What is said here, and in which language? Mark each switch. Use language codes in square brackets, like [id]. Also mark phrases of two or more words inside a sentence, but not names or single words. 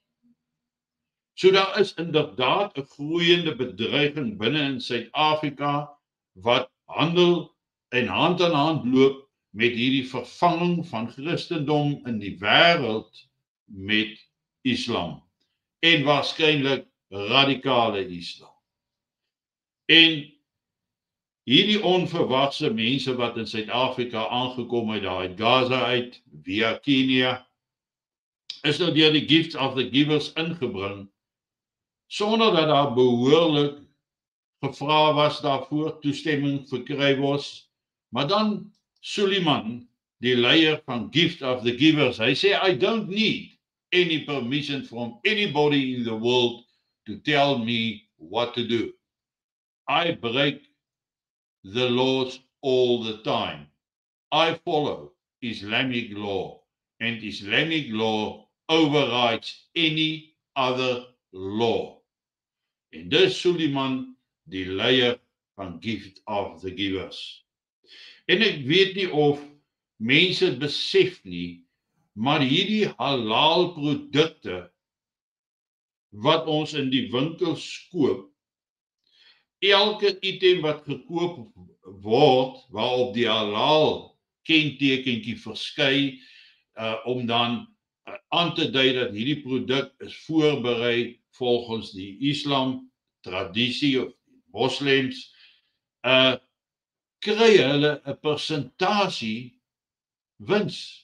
[af] So daar is inderdaad 'n groeiende bedreiging binne in Suid-Afrika wat handel en hand aan hand loop met hierdie vervanging van Christendom in die wêreld met Islam en waarskynlik radikale Islam. En hierdie onverwagse mense wat in Suid-Afrika aangekom het daar uit Gaza uit via Kenia, is nou deur die Gift of the Givers ingebring sonder dat daar behoorlik gevra was daarvoor, toestemming verkry was. Maar dan Suleiman, die leier van Gift of the Givers, hy sê, [en] I don't need any permission from anybody in the world to tell me what to do. I break the laws all the time. I follow Islamic law, and Islamic law overrides any other law. [af] En dis Suleiman, die leier van Gift of the Givers. En ek weet nie of mense het besef nie, maar hierdie halal produkte wat ons in die winkels koop, elke item wat gekoop word, waarop die halal kentekentjie verskyn, om dan aan te dui dat hierdie produk is voorberei volgens die Islam tradisie of moslems, kry hulle 'n persentasie wins.